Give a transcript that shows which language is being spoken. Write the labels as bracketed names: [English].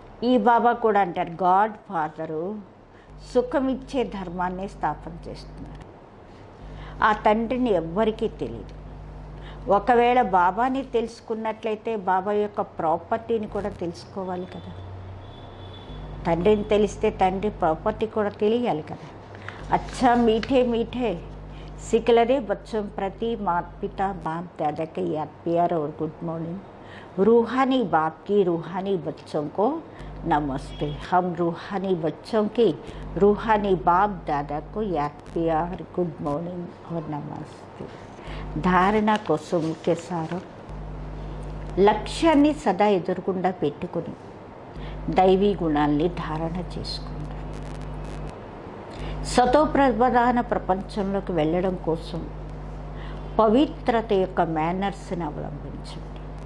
[Telugu] ఈ బాబా కూడా అంటారు గాడ్ ఫాదరు సుఖం ఇచ్చే ధర్మాన్ని స్థాపన చేస్తున్నారు. ఆ తండ్రిని ఎవ్వరికీ తెలియదు. ఒకవేళ బాబాని తెలుసుకున్నట్లయితే బాబా యొక్క ప్రాపర్టీని కూడా తెలుసుకోవాలి కదా. తండ్రిని తెలిస్తే తండ్రి ప్రాపర్టీ కూడా తెలియాలి కదా. [Hindi] अच्छा मीठे मीठे सिकलरे बच्चों प्रति माता पिता बाप दादा के याद प्यार और गुड मॉर्निंग. रूहानी बाप की रूहानी बच्चों को नमस्ते. हम रूहानी बच्चों की रूहानी बाप दादा को याद प्यार गुड मॉर्निंग और नमस्ते. [Telugu] धारणा కోసం ముఖ్య సారం లక్ష్యాన్ని సదా ఎదురుగుండా పెట్టుకొని దైవీ గుణాల్ని ధారణ చేసుకోండి. సతోప్రధాన ప్రపంచంలోకి వెళ్ళడం కోసం పవిత్రత యొక్క మేనర్స్ని అవలంబించండి.